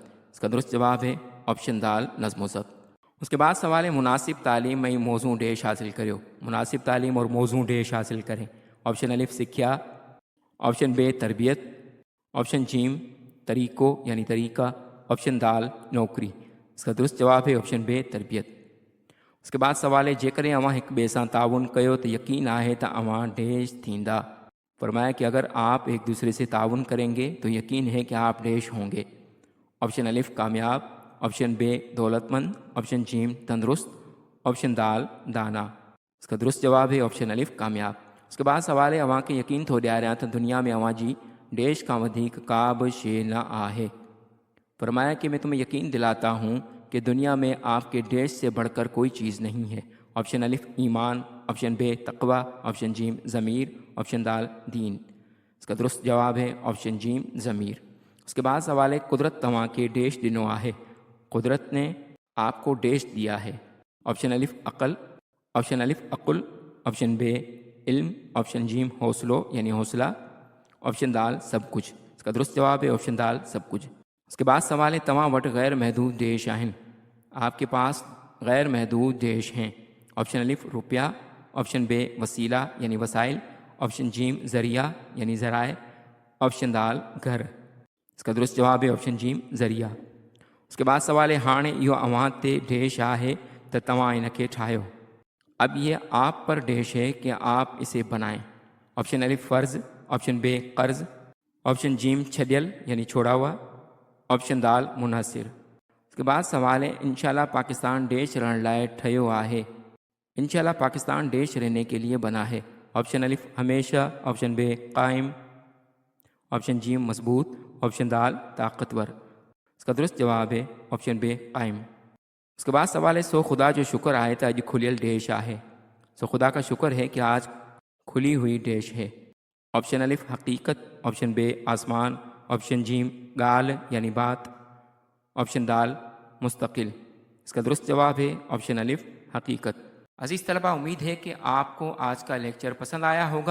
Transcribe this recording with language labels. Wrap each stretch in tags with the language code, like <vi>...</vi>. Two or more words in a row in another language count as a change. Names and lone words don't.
<ur>اس کا درست جواب ہے آپشن دال نظم و ضبط۔ اس کے بعد سوال ہے</ur> <sd>मुनासिब तालीम में मौजू डेश हासिल करियो,</sd> <ur>مناسب تعلیم اور موزوں ڈیش حاصل کریں.</ur> <sd>ऑप्शन अलिफ सिक्ख्या, ऑप्शन बे तरबियत, ऑप्शन जीम तरीक़ो</sd> <ur>یعنی طریقہ,</ur> <sd>ऑप्शन दाल नौकरी।</sd> <ur>اس کا درست جواب ہے آپشن بے تربیت. اس کے بعد سوال ہے</ur> <sd>जेकॾहिं अवां हिक ॿिए सां ताउन कयो त यकीन आहे त अवां डेश थींदा।</sd> <ur>فرمایا کہ اگر آپ ایک دوسرے سے تعاون کریں گے تو یقین ہے کہ آپ ڈیش ہوں گے.</ur> <sd>ऑप्शन अलिफ कामयाब, ऑप्शन बे दौलतमंद, ऑप्शन जीम तंदुरुस्त, ऑप्शन दाल दाना।</sd> <ur>اس کا درست جواب ہے آپشن الف کامیاب. اس کے بعد سوال ہے</ur> <sd>अवां खे यकीन थो ॾियारियां त दुनिया में अवां जी डेश खां वधीक का बि शइ न आहे।</sd> <ur>فرمایا کہ میں تمہیں یقین دلاتا ہوں کہ دنیا میں آپ کے ڈیش سے بڑھ کر کوئی چیز نہیں ہے.</ur> <sd>ऑप्शन अलिफ ईमान, ऑप्शन बे तकवा, ऑप्शन जीम ज़मीर, ऑप्शन दाल दीन।</sd> <ur>اس کا درست جواب ہے آپشن جیم ضمیر. اس کے بعد سوال ہے</ur> <sd>कुदरत तव्हां खे डेश ॾिनो आहे,</sd> <ur>قدرت نے آپ کو ڈیش دیا ہے.</ur> <sd>ऑप्शन अलिफ अक़ल, ऑप्शन अलिफ अक़ुल, ऑप्शन बे इल्म, ऑप्शन जीम हौसलो यानी हौसला, ऑप्शन दाल</sd> <ur>سب کچھ. اس کا درست جواب ہے آپشن دال سب کچھ. اس کے بعد سوال ہے</ur> <sd>तव्हां वटि गैर महदूद देश आहिनि,</sd> <ur>آپ کے پاس غیر محدود دیش ہیں.</ur> <sd>ऑप्शन अलिफ रुपया, ऑप्शन बे वसीला</sd> <ur>یعنی وسائل,</ur> <sd>ऑप्शन जीम ज़रिया</sd> <ur>یعنی ذرائع,</ur> <sd>ऑप्शन दाल घर।</sd> <ur>اس کا درست جواب ہے آپشن جیم ذریعہ. اس کے بعد سوال ہے</ur> <sd>हाणे इहो अवां ते डेश आहे त तव्हां इन खे ठाहियो।</sd> <ur>اب یہ آپ پر ڈیش ہے کہ آپ اسے بنائیں.</ur> <sd>ऑप्शन अलिफ फ़र्ज़, ऑप्शन बे कर्ज़, ऑप्शन जीम छॾियल</sd> <ur>یعنی چھوڑا ہوا,</ur> <sd>ऑप्शन दाल मुनासिर।</sd> <ur>اس کے بعد سوال ہے</ur> <sd>इंशाल्लाह पाकिस्तान देश रहण लाइ ठहियो आहे,</sd> <ur>انشاءاللہ پاکستان دیش رہنے کے لیے بنا ہے.</ur> <sd>ऑप्शन अलिफ हमेशा, ऑप्शन बे कायम, ऑप्शन जीम मजबूत, ऑप्शन दाल ताकतवर।</sd> <ur>اس کا درست جواب ہے آپشن بے قائم. اس کے بعد سوال ہے</ur> <sd>सो खुदा जो शुक्र आहे त अॼु खुलियल देश आहे,</sd> <ur>سو خدا کا شکر ہے کہ آج کھلی ہوئی دیش ہے.</ur> <sd>ऑप्शन अलिफ हकीकत, ऑप्शन बे आसमान, ऑप्शन जीम गाल यानी बात, ऑप्शन दाल मुस्तकिल।</sd> <ur>اس کا درست جواب ہے آپشن الف حقیقت۔ عزیز طلبہ، امید ہے کہ آپ کو آج کا لیکچر پسند آیا ہوگا.</ur>